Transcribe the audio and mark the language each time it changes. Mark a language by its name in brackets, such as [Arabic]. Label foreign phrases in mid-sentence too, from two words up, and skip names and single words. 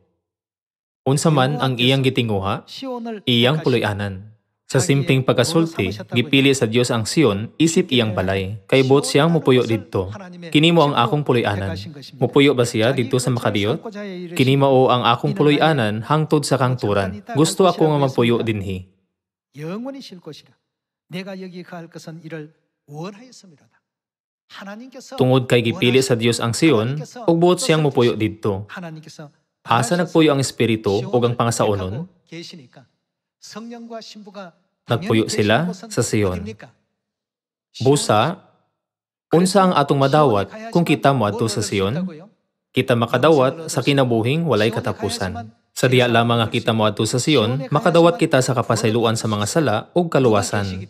[Cebuano] Unsa man ang iyang gitinguha, iyang puloy-anan. Sa simpleng pagkasulti, gipili sa Dios ang Sion isip iyang balay, kay buot siyang mopuyo didto. Kini mo ang akong puloy-anan. Mopuyo ba siya didto sa makadiyot? Kini mao ang akong puloy-anan hangtod sa kangturan. Gusto ako nga magpuyo dinhi. [Korean] 영원히 쉴 곳이라. 내가 여기 거할 것은 이를 원하였음이로다. 하나님께서 [Cebuano] Tungod kay gipili sa Dios ang Sion, ug buot siyang mopuyo didto. [Korean] 하나님께서 [Cebuano] Asa nagpuyo ang Espiritu ug ang pangasaonon? [Korean] 계시니까 성령과 신부가 [Cebuano] Nagpuyo sila sa Sion. [Korean] 어딥니까? [Cebuano] Busa, unsa ang atong madawat kung kita moadto sa Sion? Kita makadawat sa kinabuhing walay katapusan. Sa diya lamang nga kita moadto sa Sion, makadawat kita sa kapasayloan sa mga sala ug kaluwasan.